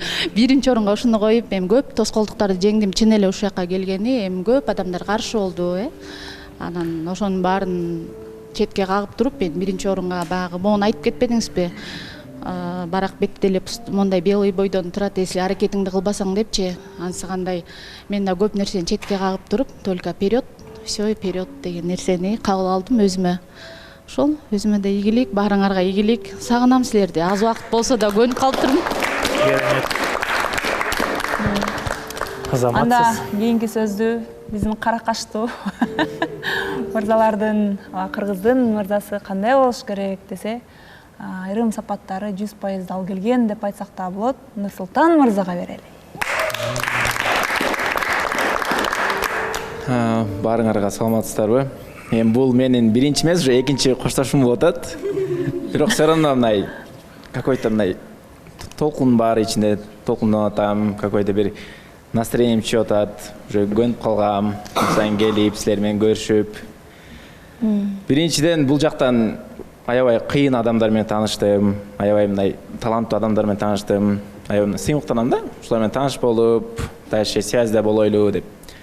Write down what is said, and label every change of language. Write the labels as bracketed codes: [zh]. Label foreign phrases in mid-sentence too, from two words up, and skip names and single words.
[ky] Биринчи орунга ушуну коюп, эми көп тоскоолдуктарды жеңдим. Чын эле ушул жака келгени, эми көп адамдар каршы болду, Анан ошонун баарын четке кагып туруп, мен биринчи орунга баягы могуну айтып кетпедиңизби? Барак бетте эле мондай белый бойдон турат, если аракетиңди кылбасаң депчи. Анысы кандай? Мен да көп нерсени четке кагып туруп, [ru] только вперед, все вперед [ky] деген нерсени кабыл алдым өзүмө. Ошол өзүмө да ийгилик, баарыңарга ийгилик. Сагынам силерди. Аз убакыт болсо да көнүп калып турмун. Азаматсыз. Анда кийинки сөздү биздин кара каштуу мырзалардын, кыргыздын мырзасы кандай болуш керек десе, айрым сапаттары 100% дал келген деп айтсак да болот. Нурсултан мырзага берели. Баарыңарга саламатсыздарбы? Эми бул менин биринчи эмес, уже экинчи коштошуум болуп атат. Бирок [ru] все равно [ky] мындай какой-то мындай толкун бар ичинде, толкунданып атам, какой-то бир настроением чыгып атат. Уже көнүп калгам, сайын келип, силер менен көрүшүп. Биринчиден бул жактан аябай кыйын адамдар менен тааныштым, аябай мындай таланттуу адамдар менен тааныштым. Аябай сыймыктанам да, ушулар менен тааныш болуп, дальше связьда болойлу деп.